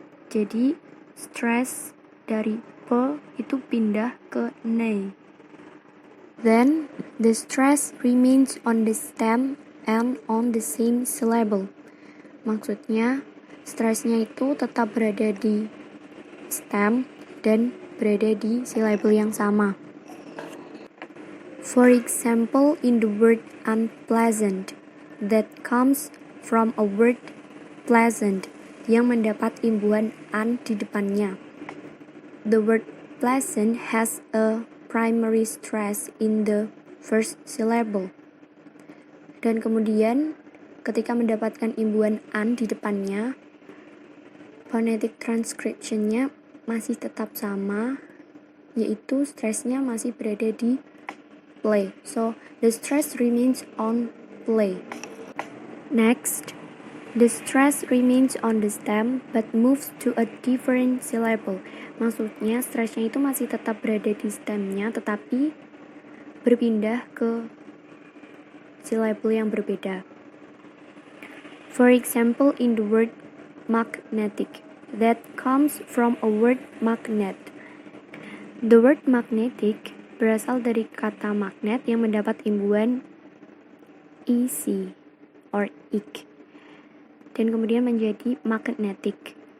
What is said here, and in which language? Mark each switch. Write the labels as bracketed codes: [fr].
[id] Jadi stress dari p itu pindah ke ne. [en] Then the stress remains on the stem and on the same syllable. [id] Maksudnya stresnya itu tetap berada di stem dan berada di silabel yang sama. [en] For example, in the word unpleasant, that comes from a word pleasant [id] yang mendapat imbuhan an di depannya. [en] The word pleasant has a primary stress in the first syllable. [id] Dan kemudian ketika mendapatkan imbuhan an di depannya, phonetic transcription-nya masih tetap sama, yaitu stressnya masih berada di play. [en] So, the stress remains on play. Next, the stress remains on the stem but moves to a different syllable. [id] Maksudnya, stressnya itu masih tetap berada di stemnya, tetapi berpindah ke syllable yang berbeda. [en] For example, in the word magnetic, that comes from a word magnet. The word [id] magnetic berasal dari kata magnet yang mendapat imbuhan ec or ik, dan kemudian menjadi magnetic.